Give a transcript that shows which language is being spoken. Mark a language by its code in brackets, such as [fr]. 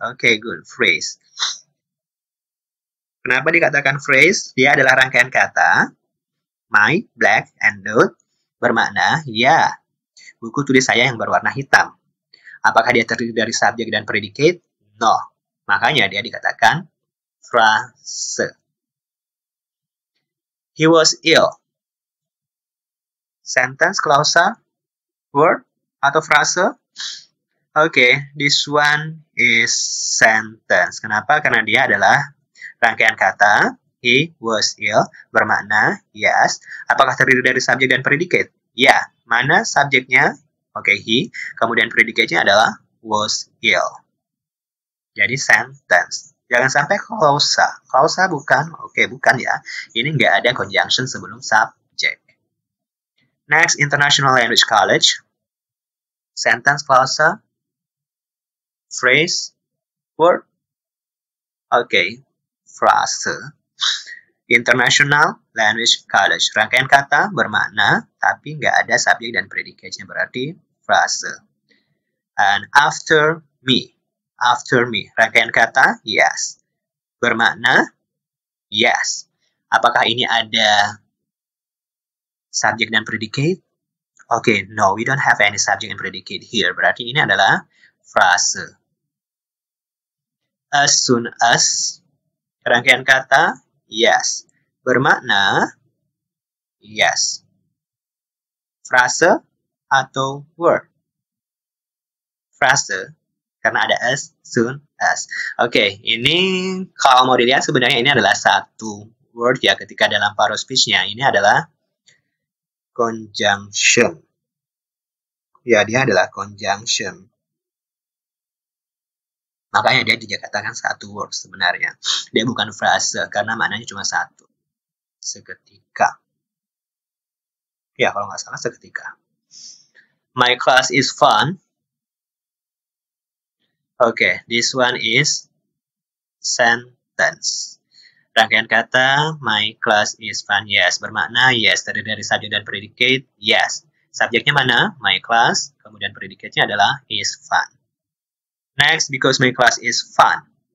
[en] Oke, good, phrase. [id] Kenapa dikatakan phrase? Dia adalah rangkaian kata. [en] My, black, and note [id] bermakna, ya, buku tulis saya yang berwarna hitam. Apakah dia terdiri dari subjek dan predicate? [en] No. [id] Makanya dia dikatakan frase. [en] He was ill. [id] Sentence, klausa, word, atau frase? [en] Oke, this one is sentence. [id] Kenapa? Karena dia adalah rangkaian kata. [en] He was ill [id] bermakna yes. Apakah terdiri dari subjek dan predicate? Ya. Mana subjeknya? Oke, he. Kemudian predicate-nya adalah [en] was ill. [id] Jadi sentence. Jangan sampai klausa. Klausa bukan? Oke, bukan ya. Ini nggak ada conjunction sebelum subjek. Next, International Language College. Sentence, klausa, phrase, word. Oke, frase. International Language College. Rangkaian kata bermakna, tapi nggak ada subjek dan predicate-nya, berarti frase. [en] And after me. After me. [id] Rangkaian kata, [en] yes. [id] Bermakna, yes. Apakah ini ada subjek dan predicate? [en] Oke, no, we don't have any subject and predicate here. [id] Berarti ini adalah frase. [en] As soon as, [id] rangkaian kata, [en] yes. [id] Bermakna, yes. Frase atau word? Frase, karena ada [en] as soon as. [id] Oke, ini kalau mau dilihat sebenarnya ini adalah satu word ya ketika dalam paruh speech-nya. Ini adalah conjunction. Ya, dia adalah conjunction. Makanya dia dikatakan satu word sebenarnya. Dia bukan frase karena maknanya cuma satu. Seketika. Ya, kalau nggak salah seketika. [en] My class is fun. Oke, this one is sentence. [id] Rangkaian kata, [en] my class is fun. Yes, bermakna yes. [id] Terdiri dari subjek dan predicate, yes. Subjeknya mana? [en] My class. [id] Kemudian predicate-nya adalah [en] is fun. Next, because my class is fun.